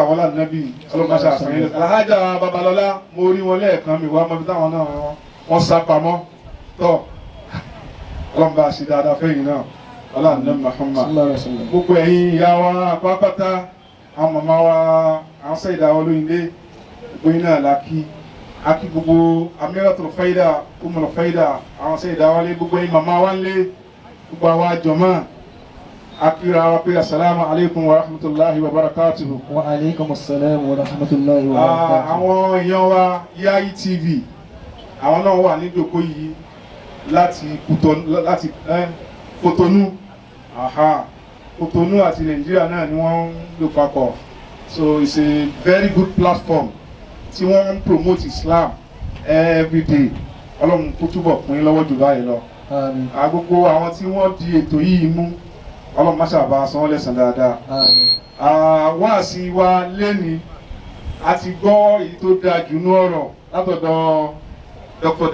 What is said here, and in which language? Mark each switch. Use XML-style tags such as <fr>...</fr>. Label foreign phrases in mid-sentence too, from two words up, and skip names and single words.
<yo>wọlá nàbí ọlọ́run mọ́ṣá àfẹ́yìn Alhaja Babalọ́lá mo rí wọn lẹ́ẹ̀kan mi wá mọ́bí táwọn náà wọ́n sá pamọ́ tọ́ ọlọ́run bá ṣe dáadáa fẹ́yìn náà ọlọ́run ní Muhammad gbogbo ẹ̀yin ìyá wa pápátá àwọn màmá wa àwọn Saida Olóyìnlé gbogbo yín náà lákì akí gbogbo Amiratul Faida Umul Faida àwọn Saida wálé gbogbo yín màmá wa ńlé gbogbo àwa jọmọ́ akíra wa pé</yo> <ar>السلام عليكم ورحمة الله وبركاته. وعليكم السلام ورحمة الله وبركاته.</ar> <yo>Àwọn èèyàn wa Yayi TV àwọn náà wà ní ìjókòó yìí láti Kotonu Kotonu àti Nàìjíríà náà ni wọ́n ń lò papọ̀</yo> <en>so it's a very good platform</en> <yo>tí wọ́n ń</yo> <en>promote Islam every day</en> <yo>ọlọ́run kó túbọ̀ pín lọ́wọ́ jù báyìí lọ. Gbogbo àwọn tí wọ́n di ètò yìí mú ọlọ́run má ṣàbá san wọ́n lẹ́san dáadáa. Wáàsí wa lẹ́ni a ti gbọ́ èyí tó dáa jù ní ọ̀rọ̀ látọ̀dọ̀ Dr.</yo>